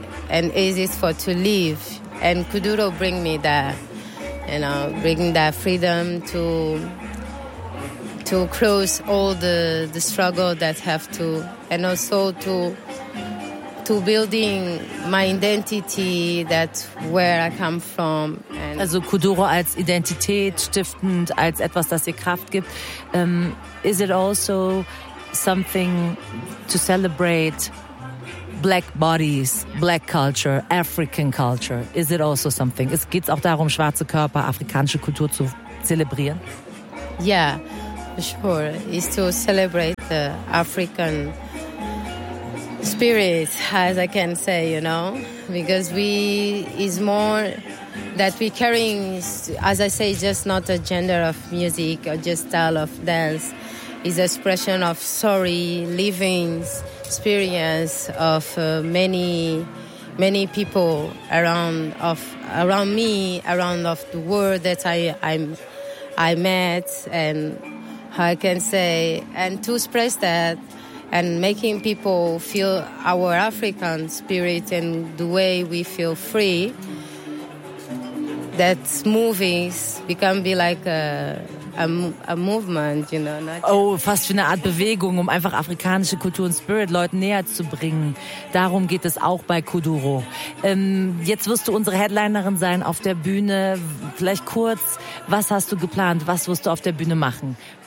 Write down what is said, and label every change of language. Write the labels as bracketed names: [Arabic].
[English] and exist for to live, and Kudoro bring me that, you know, bringing that freedom to cross all the struggle that have to, and also to building my identity, that where I come from. And [German] also Kudoro als Identität stiftend, als etwas, das ihr Kraft gibt. [English] Is it also something to celebrate black bodies, black culture, African culture? Is it also something? [German] Es geht auch darum, schwarze Körper, afrikanische Kultur zu zelebrieren? [English] Yeah, sure. It's to celebrate the African spirit, as I can say, you know, because we is more that we carrying, as I say, just not a gender of music or just style of dance, is expression of story, living experience of many people around me, around of the world that I met, and how I can say, and to express that and making people feel our African spirit and the way we feel free, that movies become be like a movement, you know. [German] Oh, fast wie eine Art Bewegung, um einfach afrikanische Kultur und Spirit Leuten näher zu bringen. Darum geht es auch bei Kuduro. Jetzt wirst du unsere Headlinerin sein auf der Bühne. Vielleicht kurz, was hast du geplant? Was wirst du auf der Bühne machen?